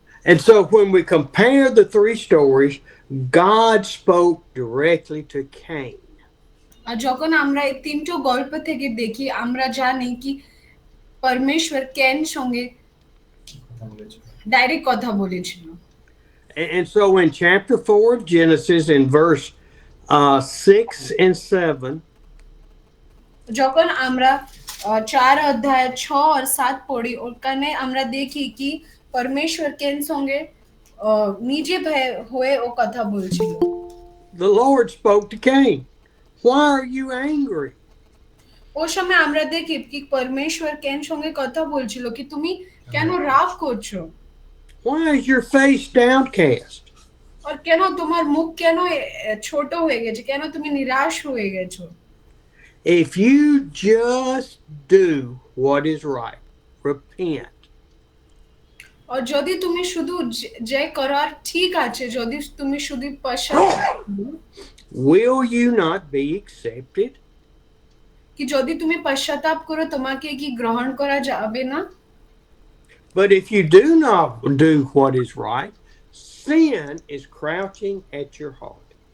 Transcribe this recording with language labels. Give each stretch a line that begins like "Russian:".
English: And so when we compare the three stories, God spoke directly to Cain.
Bangla: আর যখন আমরা এই তিনটো গল্প থেকে দেখি আমরা জানি কি পরমেশ্বর কেন সঙ্গে ডাইরেক্ট কথা বলেছিল।
English: And so in chapter 4 of Genesis, in verse 6 and 7,
Bangla: যখন আমরা 4 অধ্যায় 6 আর 7 পড়ি ওখানে আমরা দেখি কি পরমেশ্বর কেন সঙ্গে নিজে হয়ে ও কথা বলছিল।
English: The Lord spoke to Cain. Why are you angry?
Bangla: ও সময় আমরা দেখি কি পরমেশ্বর কেন সঙ্গে কথা বলছিল কি তুমি কেন রাগ করছো?
English: Why is your face downcast?
Bangla: আর কেন তোমার মুখ কেন ছোট হয়ে গেছে, কেন তুমি নিরাশ হয়ে গেছো?
English: If you just do what is right, repent.
Bangla: আর যদি তুমি শুধু যে করার ঠিক আছে, যদি তুমি শুধু পশ্চাতাপ,
English: Will you not be accepted?
Bangla: কি যদি তুমি পশ্চাতাপ করো তোমাকে কি গ্রহণ করা যাবে না?
English: But if you do not do what is right, sin is crouching at your heart.